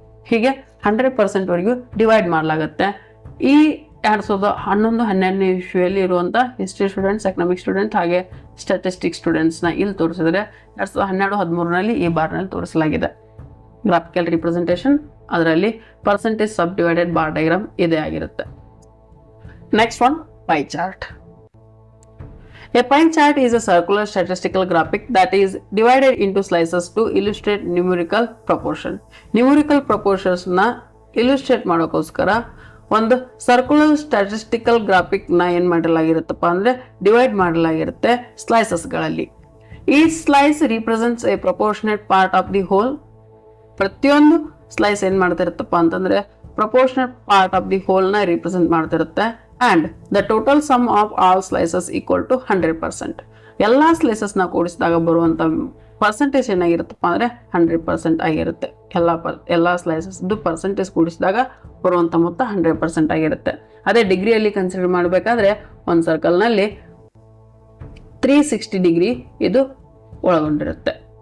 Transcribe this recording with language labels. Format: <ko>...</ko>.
<kn>ಹೀಗೆ 100% ವರೆಗೂ ಡಿವೈಡ್ ಮಾಡಲಾಗುತ್ತೆ. ಈ 2011-12 ಇಶ್ಯೂಯಲ್ಲಿ ಇರುವಂಥ ಹಿಸ್ಟ್ರಿ ಸ್ಟೂಡೆಂಟ್ಸ್, ಎಕನಾಮಿಕ್ಸ್ ಸ್ಟೂಡೆಂಟ್ ಹಾಗೆ ಸ್ಟ್ಯಾಟಿಸ್ಟಿಕ್ಸ್ ಸ್ಟೂಡೆಂಟ್ಸ್ನ ಇಲ್ಲಿ ತೋರಿಸಿದರೆ 2012-13ರಲ್ಲಿ ಈ ಬಾರ್ನಲ್ಲಿ ತೋರಿಸಲಾಗಿದೆ. ಗ್ರಾಫಿಕಲ್ ರಿಪ್ರೆಸೆಂಟೇಷನ್, ಅದರಲ್ಲಿ ಪರ್ಸೆಂಟೇಜ್ ಸಬ್ ಡಿವೈಡೆಡ್ ಬಾರ್ ಡಯಾಗ್ರಾಮ್ ಇದೇ ಆಗಿರುತ್ತೆ.</kn> <en>Next one, pie chart. A pie chart is a circular statistical graphic that is divided into slices to illustrate numerical proportion.</en> <kn>Numerical proportions ನ illustrate ಮಾಡೋಕ್ಕೋಸ್ಕರ ಒಂದು ಸರ್ಕ್ಯುಲರ್ ಸ್ಟ್ಯಾಟಿಸ್ಟಿಕಲ್ ಗ್ರಾಫಿಕ್ ನ ಏನ್ ಮಾಡಲಾಗಿರುತ್ತಪ್ಪ ಅಂದ್ರೆ divide ಮಾಡಲಾಗಿರುತ್ತೆ ಸ್ಲೈಸಸ್ಗಳಲ್ಲಿ. ಈ</kn> <en>Slice represents a proportionate part of the whole.</en> <kn>ಪ್ರತಿಯೊಂದು slice ಏನ್ ಮಾಡ್ತಿರುತ್ತಪ್ಪ ಅಂತಂದ್ರೆ proportionate part of the whole ನ represent ಮಾಡ್ತಿರುತ್ತೆ.</kn> <en>and the total sum of all slices equal to 100%.</en> <kn>ಎಲ್ಲ ಸ್ಲೈಸಸ್ನ ಕೂಡಿಸಿದಾಗ ಬರುವಂಥ ಪರ್ಸೆಂಟೇಜ್ ಏನಾಗಿರುತ್ತಪ್ಪ ಅಂದರೆ 100% ಆಗಿರುತ್ತೆ. ಎಲ್ಲ ಸ್ಲೈಸಸ್ದು ಪರ್ಸೆಂಟೇಜ್ ಕೂಡಿಸಿದಾಗ ಬರುವಂಥ ಮೊತ್ತ 100% ಆಗಿರುತ್ತೆ. ಅದೇ ಡಿಗ್ರಿಯಲ್ಲಿ ಕನ್ಸಿಡರ್ ಮಾಡಬೇಕಾದ್ರೆ ಒಂದು ಸರ್ಕಲ್ನಲ್ಲಿ 360 ಡಿಗ್ರಿ ಇದು ಒಳಗೊಂಡಿರುತ್ತೆ.</kn>